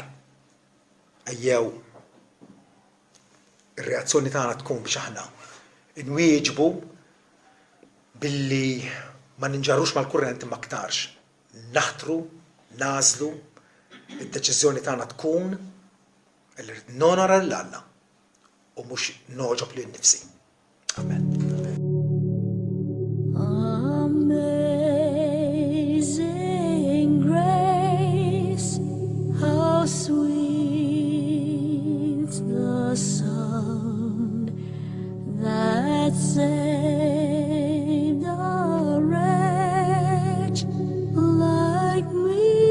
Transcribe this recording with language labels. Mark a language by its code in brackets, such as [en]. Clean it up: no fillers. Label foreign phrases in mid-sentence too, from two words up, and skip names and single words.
[mt] Ejjew ir-reazzjoni tagħna tkun biex aħna nwieġbu billi ma ninġarux mal-kurrent imma aktarx. Naħtru, nażlu, id-deċiżjoni tagħna tkun li nonora l-Alla u mhux noġob lil nnifsi. Amen. [en] Amazing grace, how sweet the sound that saved a wretch like me.